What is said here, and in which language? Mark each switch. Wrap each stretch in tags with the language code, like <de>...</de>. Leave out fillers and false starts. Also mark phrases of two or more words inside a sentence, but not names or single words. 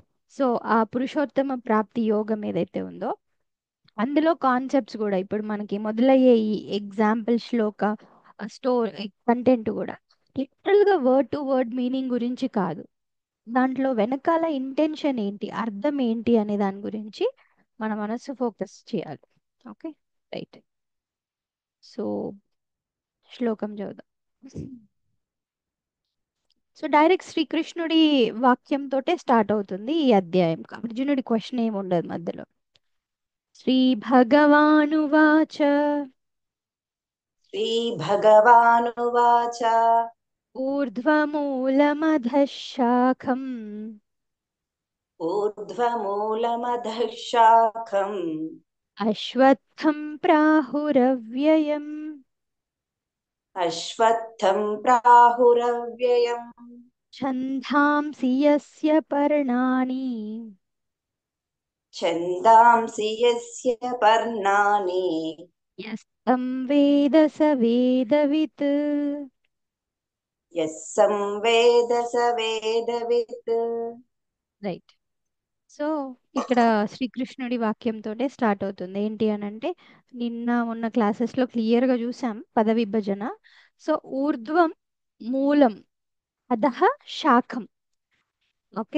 <te>సో ఆ పురుషోత్తమ ప్రాప్తి యోగం ఏదైతే ఉందో అందులో కాన్సెప్ట్స్ కూడా ఇప్పుడు మనకి మొదలయ్యే ఈ ఎగ్జాంపుల్ శ్లోక</te> <en>story content</en> <te>కూడా లిటరల్ గా</te> <en>word to word meaning</en> <te>గురించి కాదు, దాంట్లో వెనకాల ఇంటెన్షన్ ఏంటి, అర్థం ఏంటి అనే దాని గురించి మన మనసు ఫోకస్ చేయాలి.</te> <en>okay, right.</en> <te>సో శ్లోకం చదువుదాం. సో డైరెక్ట్ శ్రీకృష్ణుడి వాక్యంతోటే స్టార్ట్ అవుతుంది ఈ అధ్యాయం. అర్జునుడి క్వశ్చన్ ఏమి ఉండదు మధ్యలో.</te> <sa>श्री भगवानुवाच श्रीभगवानुवाच ऊर्ध्वमूलमधः शाखम् ऊर्ध्वमूलमधः शाखम् अश्वत्थं प्राहुरव्ययम् अश्वत्थं प्राहुरव्ययम् छन्दांसि यस्य पर्णानि छन्दांसि यस्य पर्णानि यस्तं वेद स वेदवित्. यः संवेद स वेदवित्।</sa> <te>రైట్. సో ఇక్కడ శ్రీకృష్ణుడి వాక్యంతోటే స్టార్ట్ అవుతుంది. ఏంటి అని అంటే నిన్న ఉన్న క్లాసెస్లో క్లియర్గా చూసాం పద విభజన. సో</te> <sa>ऊर्ध्वं मूलं, अधः शाखं.</sa> <te>ఓకే.</te>